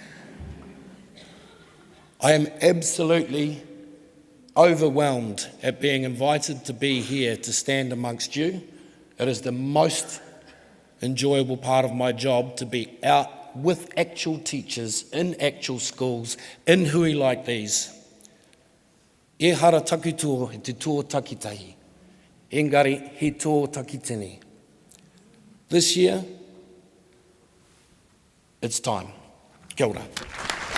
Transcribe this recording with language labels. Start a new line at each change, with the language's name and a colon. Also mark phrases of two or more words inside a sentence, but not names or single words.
English: I am absolutely overwhelmed at being invited to be here to stand amongst you. It is the most enjoyable part of my job to be out with actual teachers, in actual schools, in hui like these.
Māori: E hara takutoa he te tō takitahi. Engari, he tō takitini.
English: This year, it's time.
Māori: Kia ora.